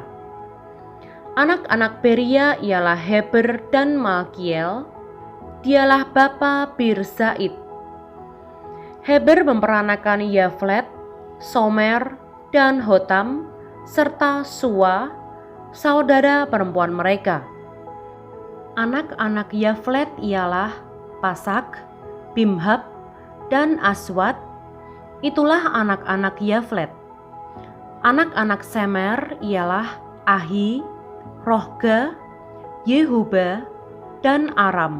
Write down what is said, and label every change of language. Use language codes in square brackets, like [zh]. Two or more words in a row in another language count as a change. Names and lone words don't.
[id] Anak-anak Beria ialah Heber dan Malkiel. Dialah bapa Bir-Zaid. Heber memperanakan Yaflet, Somer, dan Hotam, serta Sua, saudara perempuan mereka. Anak-anak Yaflet ialah Pasak, Bimhab, dan Aswat. Itulah anak-anak Yaflet. Anak-anak Semer ialah Ahi, Rohga, Yehuba, dan Aram.